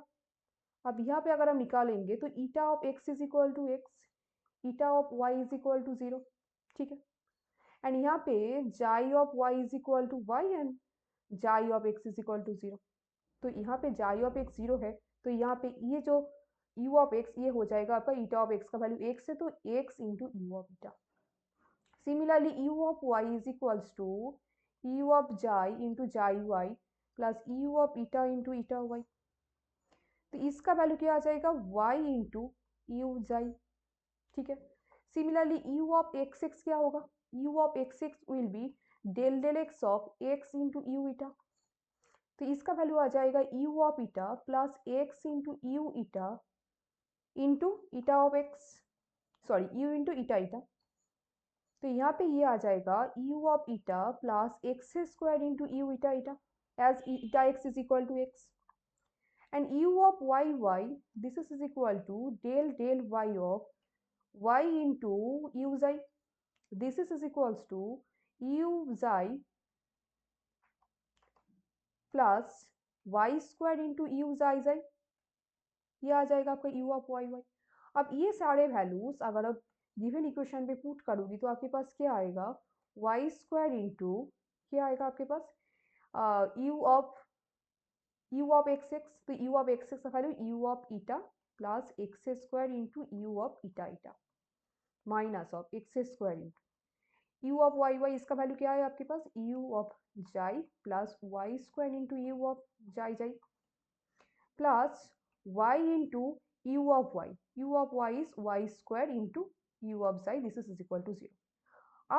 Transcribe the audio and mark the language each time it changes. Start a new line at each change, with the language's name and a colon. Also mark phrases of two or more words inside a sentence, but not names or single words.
Hindi: अब यहाँ पे अगर हम निकालेंगे तो
English: eta of x is equal to x, eta of y is equal to 0.
Hindi: ठीक है,
English: एंड
Hindi: यहाँ पे
English: xi of y is equal to y and xi of x is equal to 0.
Hindi: तो यहाँ पे
English: xi of x
Hindi: 0 है, तो यहाँ पे ये जो
English: u of x
Hindi: ये हो जाएगा आपका
English: eta of x
Hindi: का
English: value x
Hindi: है, तो
English: x into u of eta. similarly u of y is equals to u of xi into xi y plus u of eta into eta y.
Hindi: तो इसका वैल्यू क्या आ जाएगा,
English: y into u xi.
Hindi: ठीक है,
English: similarly u of x x
Hindi: क्या होगा,
English: u of x x will be del del x of x into u eta.
Hindi: तो इसका वैल्यू आ जाएगा
English: u of eta plus x into u eta into eta of x, sorry u into eta eta.
Hindi: तो यहाँ पे ये आ जाएगा
English: u of eta plus x square into u eta eta, as eta x is equal to x, and u of y this is equal to del del y of y into u xi, this is equals to u xi plus y square into u xi xi,
Hindi: ये आ जाएगा आपका
English: u of y y।
Hindi: अब ये सारे वैल्यूज अगर आप
English: given equation
Hindi: पे पुट करोगी तो आपके पास क्या आएगा,
English: y square into
Hindi: क्या आएगा आपके पास
English: u of x x, तो u of x x का value u of eta plus x square into u of eta eta minus of x square into u of y y,
Hindi: इसका वैल्यू क्या है आपके पास,
English: u of xi plus y square into u of xi xi plus y into u of y is y square into u of xi, this is equal to 0.